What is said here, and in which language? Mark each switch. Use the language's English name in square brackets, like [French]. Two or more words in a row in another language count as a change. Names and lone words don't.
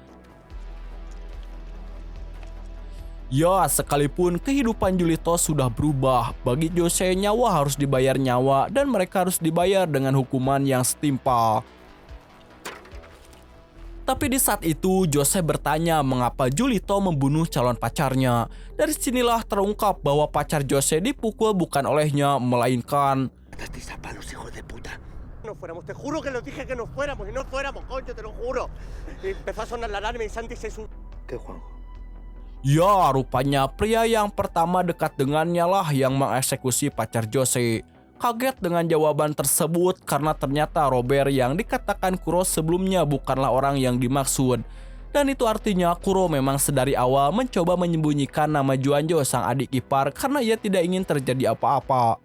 [Indonesian] Ya, sekalipun kehidupan Julito sudah berubah, bagi Jose nyawa harus dibayar nyawa dan mereka harus dibayar dengan hukuman yang setimpal. Tapi di saat itu Jose bertanya mengapa Julito membunuh calon pacarnya. Dari sinilah terungkap bahwa pacar Jose dipukul bukan olehnya, melainkan [Spanish] No fuéramos, te juro que lo dije que no fuéramos y no fuéramos, coño, te lo juro. Y empezó a sonar la alarma y Santi se subió. ¿Qué, Juanjo? [Indonesian] ya, rupanya pria yang pertama dekat dengannya lah yang mengeksekusi pacar Jose. Kaget dengan jawaban tersebut karena ternyata Robert yang dikatakan Kuro sebelumnya bukanlah orang yang dimaksud. Dan itu artinya Kuro memang sedari awal mencoba menyembunyikan nama Juanjo sang adik ipar karena ia tidak ingin terjadi apa-apa.